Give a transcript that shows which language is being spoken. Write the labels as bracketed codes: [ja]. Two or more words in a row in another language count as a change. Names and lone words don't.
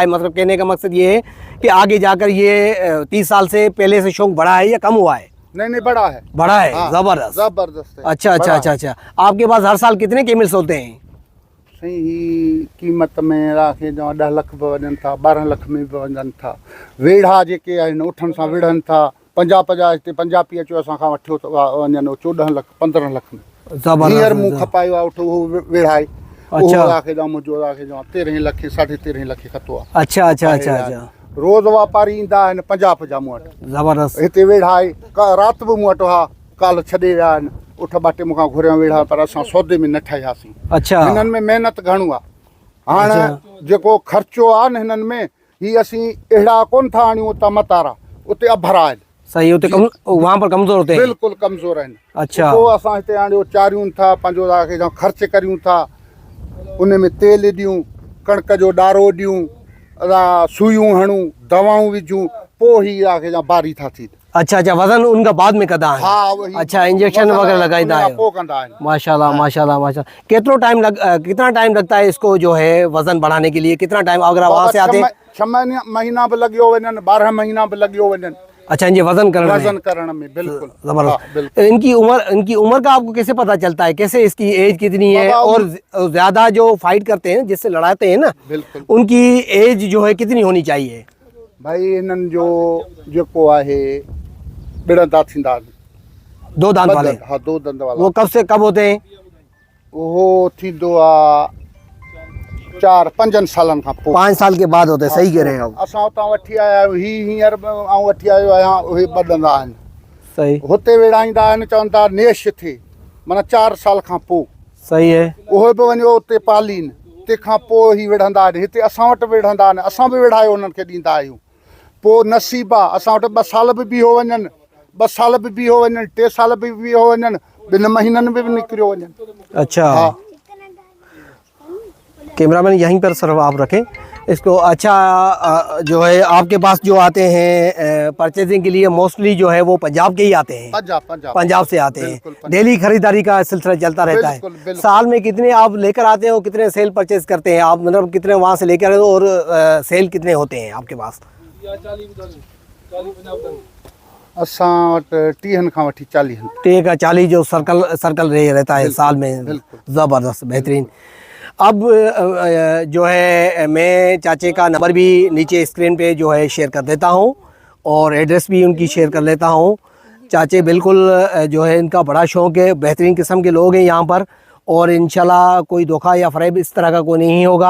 [hi] मतलब कहने का मकसद ये है कि आगे जाकर ये 30 साल से पहले से शौक़ बढ़ा है या कम हुआ है? नहीं, बड़ा है। बड़ा है। हाँ, ज़बरदस्त है। अच्छा। आपके पास हर साल कितने केमिल्स होते हैं? [sd] सही कीमत में राखे जो 10 लाख भी वञनि था, 12 लाख में भी वञनि था। वेढ़ा जेके आहिनि उठनि सां विढ़नि था। 50 हिते पंजाबी अचो असां खां वठो वञनि 14 लाख 15 लाख में। हींअर मूं खपायो आहे उठो उहो वेढ़ाए। [hi] अच्छा, [sd] राखे जाओ मुंहिंजो राखे जाओ 13 लाख 13.5 लाख खतो आहे। [hi] अच्छा। [sd] रोज़ वापारी ईंदा आहिनि 50 मूं वटि। [hi] ज़बरदस्त। [sd] हिते वेढ़ा आहे, राति बि मूं वटि हा काल्ह छॾे विया आहिनि। उठ बाटे मूंखां घुरिया वेढ़ा, पर असां सौदे में न ठहियासीं। [hi] अच्छा, [sd] हिननि में महिनत घणो आहे। हाणे जेको ख़र्चो आहे न हिननि में, ही असीं अहिड़ा कोन था आणियूं उतां मतारा, उते अभरा आहिनि। [hi] सही होते वहाँ पर कमज़ोर होते हैं? [sd] बिल्कुलु कमज़ोर आहिनि। [hi] अच्छा, [sd] पोइ असां हिते आणियो चारियूं था, पंहिंजो ख़र्च करियूं था। उन में तेल ॾियूं, कणक जो ॾारो ॾियूं, सुयूं हणूं, दवाऊं विझूं, पोइ ई आखे जा बारी था थी। [hi] अच्छा अच्छा, वज़न उनका बाद में [sd] कंदा आहिनि? हा वही। अच्छा, इंजेक्शन वगैरह लगाईंदा उन खां आहियो? पोइ कंदा आहिनि। [hi] माशाल्लाह माशाल्लाह माशाल्लाह। कितना टाइम लगता है इसको जो है वजन बढ़ाने के लिए? कितना टाइम अगर आप वहाँ से आते हैं? [sd] 6 महीना भी लॻियो वञनि, 12 महीना भी लॻियो वञनि [hi] अच्छा, इनके वजन करण में? [sd] वजन करण में, बिल्कुल [hi] जबरदस्त। बिल्कुल। इनकी उम्र का आपको कैसे पता चलता है? कैसे इसकी एज कितनी है? बाबा, और ज्यादा जो फाइट करते हैं, जिससे लड़ाते हैं ना, बिल्कुल उनकी एज जो है कितनी होनी चाहिए? [sd] भाई इन्हनि जो जेको आहे ॿिड़ंदा थींदा आहिनि, [hi] 2 दांत वाले? [sd] हा 2 दंद वाला। [hi] वो कब से कब होते हैं? [sd] उहो थींदो आहे 4-5 सालनि खां पोइ। [hi] 5 साल के बाद होते हैं, सही कह रहे हैं आप। [sd] असां उतां वठी आया आहियूं, हींअर आऊं वठी आयो आहियां, उहे ॿधंदा आहिनि, [hi] सही [sd] हुते विड़ाईंदा आहिनि, चवनि था नेश थिए, माना 4 साल खां पोइ। [hi] सही है। [sd] उहे बि वञो उते पालीन, तंहिंखां पोइ ई विढ़ंदा आहिनि, हिते असां वटि विढ़ंदा आहिनि, असां बि विढ़ायो उन्हनि खे ॾींदा आहियूं। पोइ नसीबु आहे असां वटि 2 साल बि बीहो वञनि, 2 साल बि बीहो वञनि, 3 साल बि बीहो वञनि, 2 महीननि में भी निकिरियो वञनि। [hi] अच्छा, हाँ। कैमरामैन यहीं पर सर आप रखें इसको। अच्छा, जो है आपके पास जो आते हैं परचेजिंग के लिए, मोस्टली जो है वो पंजाब के ही आते हैं? पंजाब से आते हैं। बिल्कुल, पंजाब। डेली खरीदारी का सिलसिला चलता रहता है? बिल्कुल, बिल्कुल। साल में कितने आप लेकर आते हैं और कितने सेल परचेज करते हैं आप? मतलब कितने वहाँ से लेकर आते हो और सेल कितने होते हैं आपके पास? [sd] असां वटि 30 खां वठी 40। [hi] ठीक है, 40 जो सर्कल रहता है साल में। बिल्कुल। ज़बरदस्त, बेहतरीन। अब जो है मैं चाचे का नंबर भी नीचे स्क्रीन पे जो है शेयर कर देता हूँ और एड्रेस भी उनकी शेयर कर लेता हूँ। चाचे बिल्कुल जो है इनका बड़ा शौक़ है, बेहतरीन किस्म के लोग हैं यहाँ पर, और इंशाल्लाह कोई धोखा या फ़रेब इस तरह का कोई नहीं होगा।